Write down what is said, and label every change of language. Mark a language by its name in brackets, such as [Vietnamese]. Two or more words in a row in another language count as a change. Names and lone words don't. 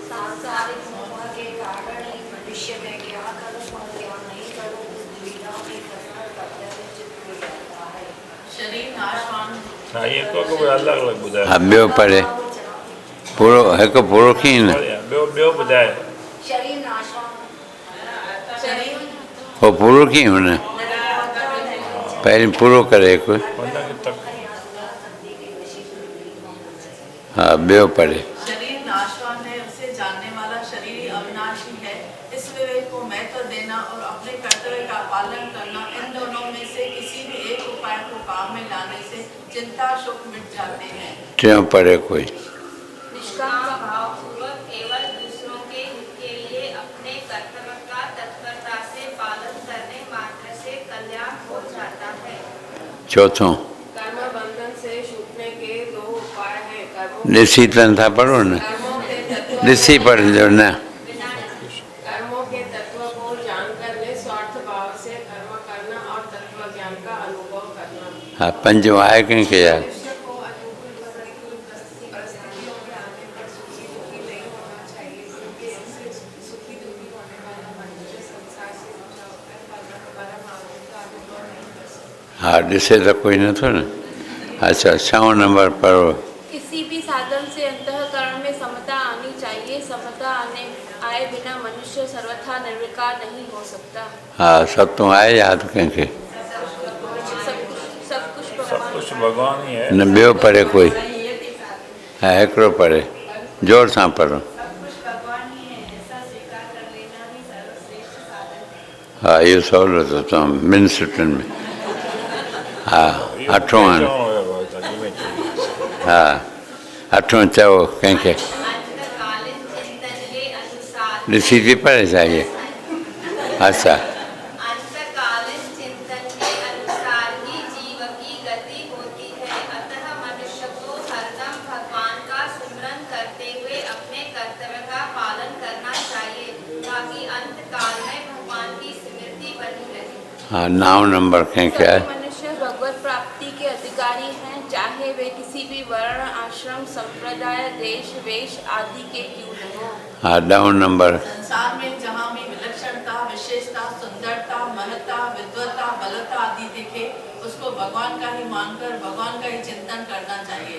[Sindhi] हा, ॿियो पढ़े पूरो, हिकु पूरो कीअं न? ॿियो ॿुधाए हो पूरो कीअं हुन? पहिरीं पूरो करे हिकु। हा, ॿियो पढ़े। [Hindi] शरीर नाशवान है, उसे जानने वाला शरीर ही अविनाशी है। इस विवेक को महत्व देना और अपने कर्तव्य का पालन करना, इन दोनों में से किसी भी एक उपाय को काम में लाने से चिंता सुख मिट जाते हैं। [Sindhi] क्यों पढ़े कोई? [Hindi] निष्काम भाव पूर्वक केवल दूसरों के हित के लिए अपने कर्तव्य का तत्परता से पालन करने मात्र से कल्याण हो जाता है। [Sindhi] चौथों [Hindi] कर्म बंधन से छूटने के 2 उपाय हैं। [Sindhi] ॾिसी तन था पढ़ो न, ॾिसी पढ़जो न। [Hindi] कर्मों के तत्व को जानकर निस्वार्थ भाव से कर्म करना और तत्व ज्ञान का अनुभव करना। [Sindhi] हा, पंजो आहे कंहिंखे यार? हा, ॾिसे त कोई नथो न। [Hindi] अच्छा, 6 नंबर पढ़ो। किसी भी साधन से अंतःकरण में समता आनी चाहिए। समता आए बिना मनुष्य सर्वथा निर्विकार नहीं हो सकता। [Sindhi] हा, 7 आहे यादि कंहिंखे? [Hindi] सब कुछ भगवान ही है। [Sindhi] न ॿियो पढ़े कोई? हा, हिकिड़ो पढ़े, जोर सां पढ़ो। हा, इहो सहुलो अथव तव्हां 2 सुटनि में। हा, 8 आहे। हा, 8 चओ कंहिंखे? ॾिसी थी पढ़े छा इहे? [Hindi] अच्छा, अंतकालीन चिंतन के अनुसार ही जीव की गति होती है। अतः मनुष्य को हरदम भगवान का स्मरण करते हुए अपने कर्तव्य का पालन करना चाहिए, ताकि अंतकाल में भगवान की स्मृति बनी रहे। [Sindhi] हाँ, 9 नंबर कंहिंखे आहे? [Hindi] मनुष्य भगवत प्राप्ति के अधिकारी हैं, चाहे वे किसी भी वर्ण आश्रम संप्रदाय देश वेश आदि के क्यों न हो। हाँ, 9 नंबर। संसार में जहाँ भी विलक्षणता, विशेषता, सुंदरता, महत्ता, विद्वता, बलता आदि दिखे, उसको भगवान का ही मानकर भगवान का ही चिंतन करना चाहिए।